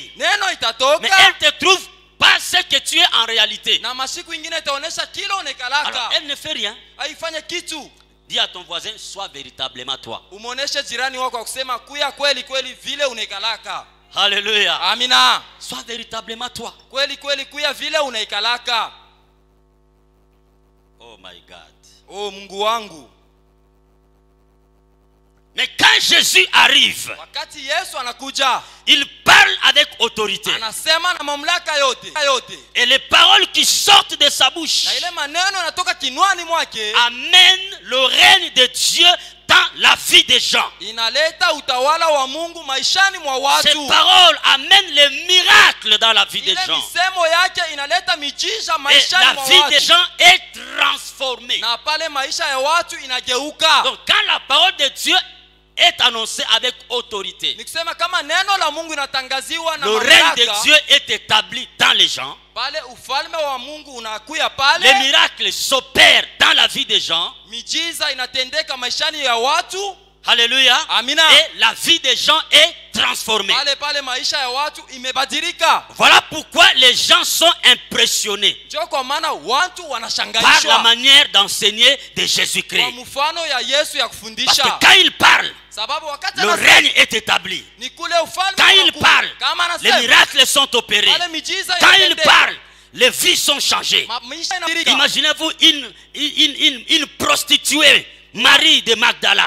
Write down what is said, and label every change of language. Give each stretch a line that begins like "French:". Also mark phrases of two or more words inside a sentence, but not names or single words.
French: Mais elle te trouve pas ce que tu es en réalité. Alors elle ne fait rien. Dis à ton voisin, sois véritablement toi. Alléluia. Amina. Sois véritablement toi. Oh
English: my God.
Swahili: Oh Mungu wangu.
French: Mais quand Jésus arrive, il parle avec autorité. Et les paroles qui sortent de sa bouche amènent le règne de Dieu dans la vie des gens.
Swahili: Inaleta utawala wa Mungu maishani mwa watu.
French: Ces paroles amènent les miracles dans la vie des gens.
Swahili: Misemo yake inaleta miujiza maishani mwa watu.
French: La vie des gens est transformée.
Swahili: Na pale maisha ya watu inageuka.
French: Donc quand la parole de Dieu est annoncée avec autorité,
Swahili: nikisema kama neno la Mungu inatangaziwa na
French: le règne de Dieu est établi dans les gens.
Swahili: Pale ufalme wa Mungu unakuya pale.
French: Les miracles s'opèrent dans la vie des gens.
Swahili: Miujiza inatendeka maishani ya watu.
French: Alléluia. Amina. Et la vie des gens est transformée.
Swahili: Pale maisha ya watu imebadilika.
French: Voilà pourquoi les gens sont impressionnés
Swahili: kwa maana watu wanashangaishwa
French: par la manière d'enseigner de Jésus-Christ.
Swahili: Kwa mfano ya Yesu ya kufundisha.
French: Parce que quand il parle, le règne est établi. Quand il parle, les miracles sont opérés. Quand il parle, les vies sont changées. Imaginez-vous une prostituée, Marie de Magdala.